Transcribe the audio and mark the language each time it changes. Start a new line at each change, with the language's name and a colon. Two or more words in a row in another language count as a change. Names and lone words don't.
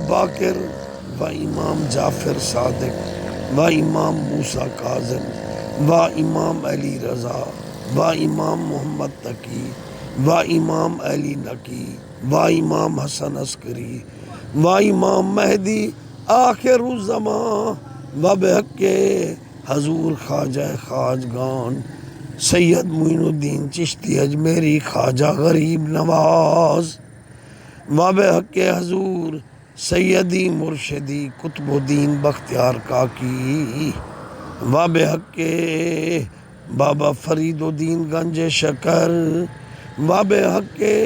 Urdu: باقر و امام جعفر صادق و امام موسیٰ کاظم و امام علی رضا و امام محمد تقی و امام علی نقی و امام حسن عسکری و امام مہدی آخر الزمان و بحق حضور خواجہ خواجگان سید معین الدین چشتی اجمیری خواجہ غریب نواز و بحق حضور سیدی مرشدی قطب الدین بختیار کاکی و بحق بابا فرید الدین گنج شکر و بحق